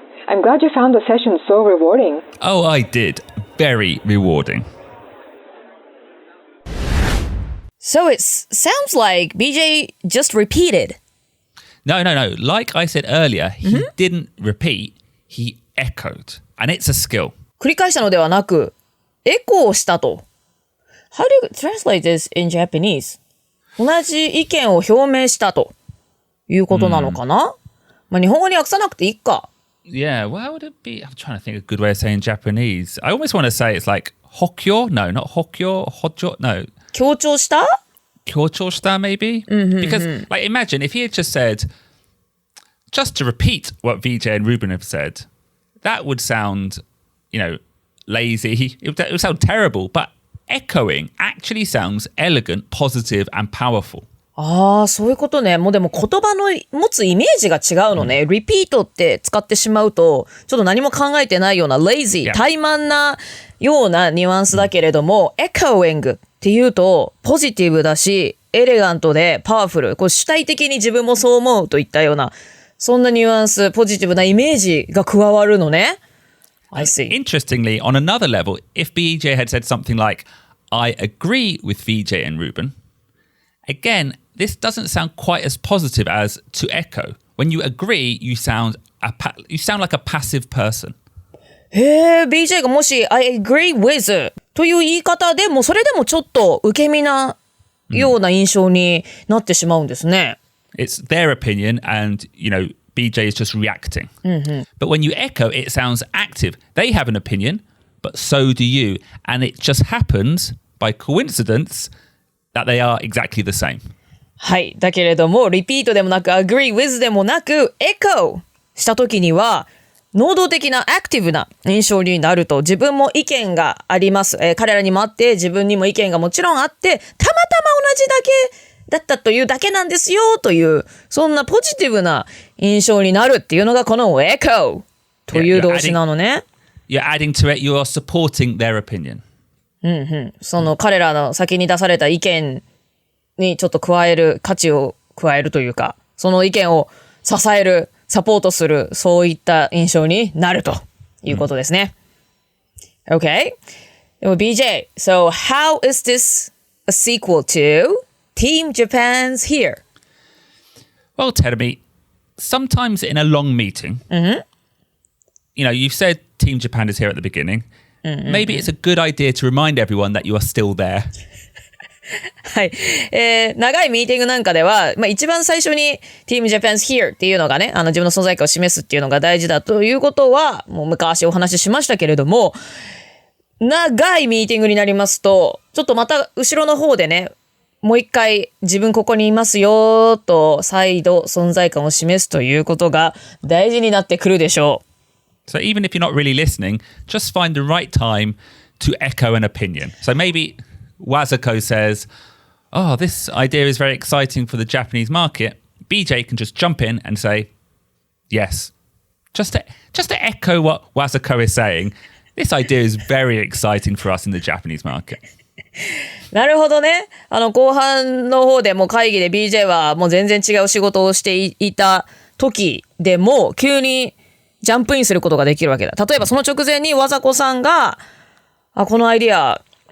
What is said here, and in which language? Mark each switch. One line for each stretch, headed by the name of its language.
English: I'm glad you found the session so rewarding. Oh, I did. Very rewarding. So it sounds like BJ just repeated. No. Like I said earlier, he didn't repeat, he echoed. And it's a skill.
Japanese: 繰り返したのではなく、エコーしたと。
English: How do you translate this in Japanese?
Japanese: 同じ意見を表明したということなのかな、まあ日本語に訳さなくていいか。
English: Yeah, well, would it be? I'm trying to think of a good way of saying Japanese. I almost want to say it's like Hokkyo. No, not Hokkyo. Hojo. No.
Japanese: 強調した
English: Kyochoshita, maybe? Because, like, imagine if he had just said, just to repeat what VJ and Ruben have said, that would sound, lazy. It would sound terrible. But echoing actually sounds elegant, positive, and powerful.
Japanese: ああ、そういうことね。もうでも言葉の持つイメージが違うのね。リピートって使ってしまうと、ちょっと何も考えてないような、lazy、怠慢なようなニュアンスだけれども、echoing っていうと、ポジティブだし、エレガントでパワフル。こう主体的に自分もそう思うといったような、そんなニュアンス、ポジティブなイメージが加わるのね。
English: I see. Interestingly, on another level, if BJ had said something like, I agree with VJ and Ruben, again, this doesn't sound quite as positive as to echo. When you agree, you sound like a passive person.
Japanese: へえ、BJ がもし
English: I agree with
Japanese: という言い方でもそれでもちょっと受け身なような印象になってしまうんですね。
English: It's their opinion and, BJ is just reacting. But when you echo, it sounds active. They have an opinion, but so do you. And it just happens by coincidence that they are exactly the same. はい。
Japanese: だけれども、リピートでもなく、
English: agree with
Japanese: でもなく、echo したときには、能動的なアクティブな印象になると、自分も意見があります。彼らにもあって、自分にも意見がもちろんあって、たまたま同じだけだったというだけなんですよ、という、そんなポジティブな印象になるっていうのが、この echo という動詞なのね。
English: You're adding to it, you're supporting their opinion.
Japanese: その彼らの先に出された意見にちょっと価値を加えるというか、その意見を支える、サポートする、そういった印象になるということですね。 Okay.
English: でも BJ, so how is this a sequel to Team Japan's Here? Well, Terumi, sometimes in a long meeting, you've said Team Japan is here at the beginning. Maybe it's a good idea to remind everyone that you are still there. はい。
Japanese: 長いミーティングなんかでは、一番最初に
English: Team Japan's Here
Japanese: っていうのがね、自分の存在感を示すっていうのが大事だということは、もう昔お話ししましたけれども、長いミーティングになりますと、ちょっとまた後ろの方でね、もう一回自分ここにいますよと再度存在感を示すということが大事になってくるでしょう。
English: So even if you're not really listening, just find the right time to echo an opinion. So maybe Wazako says, oh, this idea is very exciting for the Japanese market. BJ can just jump in and say, yes. Just to echo what Wazako is saying, this idea is very exciting for us in the Japanese market.
Japanese: なるほどね。後半の方でも会議で BJ はもう全然違う仕事をしていた時でも急にジャンプインすることができるわけだ。例えばその直前にわざこさんが、このアイディア